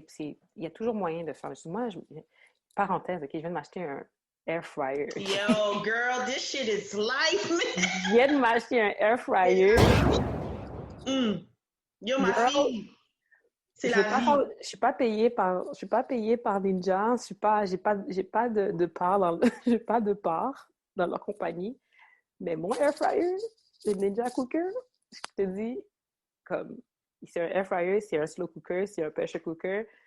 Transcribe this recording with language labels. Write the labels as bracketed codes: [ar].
[fr] Il y a toujours moyen de faire. Moi, parenthèse, OK, je viens de m'acheter un air fryer. [en] Yo, girl, this shit is life, man! [fr] Je viens de m'acheter un air fryer. Yo, ma [en] Girl, [fr] fille, c'est la vie. je suis pas payée par Ninja. J'ai pas de part j'ai pas de part dans leur compagnie. Mais mon air fryer, le Ninja Cooker, je te dis, comme, c'est un air fryer, c'est un slow cooker, c'est un pressure cooker.